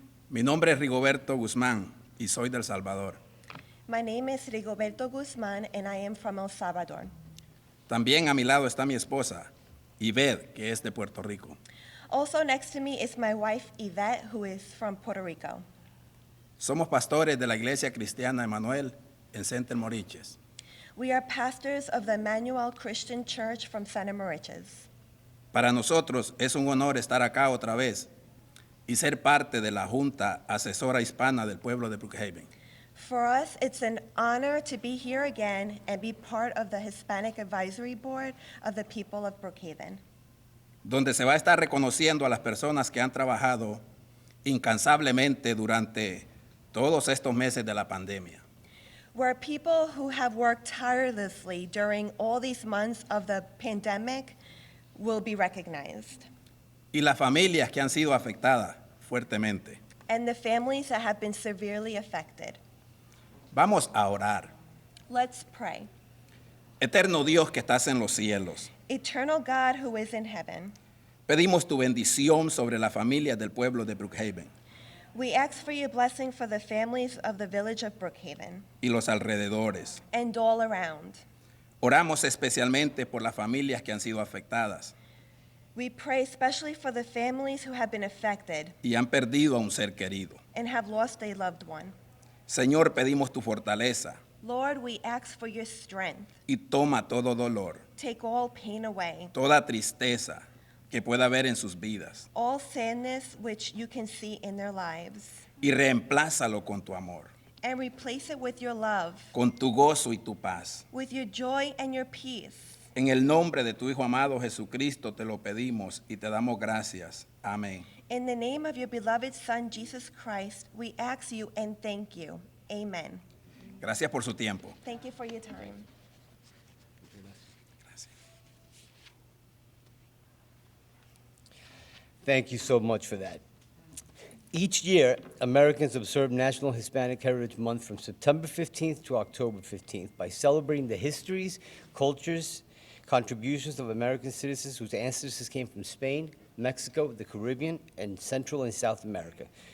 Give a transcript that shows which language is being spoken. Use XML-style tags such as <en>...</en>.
<es>Mi nombre es Rigoberto Guzmán y soy del Salvador.</es> <en>My name is Rigoberto Guzman, and I am from El Salvador.</en> <es>También a mi lado está mi esposa, Yvette, que es de Puerto Rico.</es> <en>Also next to me is my wife, Yvette, who is from Puerto Rico.</en> <es>Somos pastores de la Iglesia Cristiana Emanuel en Center Moriches.</es> <en>We are pastors of the Emmanuel Christian Church from Santa Moriches.</en> <es>Para nosotros es un honor estar acá otra vez y ser parte de la Junta Asesora Hispana del pueblo de Brookhaven.</es> <en>For us, it's an honor to be here again and be part of the Hispanic Advisory Board of the people of Brookhaven,</en> <es>Donde se va a estar reconociendo a las personas que han trabajado incansablemente durante todos estos meses de la pandemia.</es> <en>where people who have worked tirelessly during all these months of the pandemic will be recognized,</en> <es>Y las familias que han sido afectadas fuertemente.</es> <en>and the families that have been severely affected.</en> <es>Vamos a orar.</es> <en>Let's pray.</en> <es>Eterno Dios que estás en los cielos,</es> <en>Eternal God who is in heaven,</en> <es>pedimos tu bendición sobre las familias del pueblo de Brookhaven</es> <en>we ask for your blessing for the families of the village of Brookhaven</en> <es>y los alrededores.</es> <en>and all around.</en> <es>Oramos especialmente por las familias que han sido afectadas</es> <en>We pray especially for the families who have been affected</en> <es>y han perdido a un ser querido.</es> <en>and have lost a loved one.</en> <es>Señor, pedimos tu fortaleza</es> <en>Lord, we ask for your strength.</en> <es>y toma todo dolor,</es> <en>Take all pain away,</en> <es>toda tristeza que pueda haber en sus vidas</es> <en>all sadness which you can see in their lives,</en> <es>y reemplázalo con tu amor,</es> <en>and replace it with your love,</en> <es>con tu gozo y tu paz.</es> <en>with your joy and your peace.</en> <es>En el nombre de tu Hijo amado Jesucristo te lo pedimos y te damos gracias. Amén.</es> <en>In the name of your beloved Son, Jesus Christ, we ask you and thank you. Amen.</en> <es>Gracias por su tiempo.</es> <en>Thank you for your time. Thank you so much for that. Each year, Americans observe National Hispanic Heritage Month from September 15th to October 15th by celebrating the histories, cultures, contributions of American citizens whose ancestors came from Spain, Mexico, the Caribbean, and Central and South America.</en>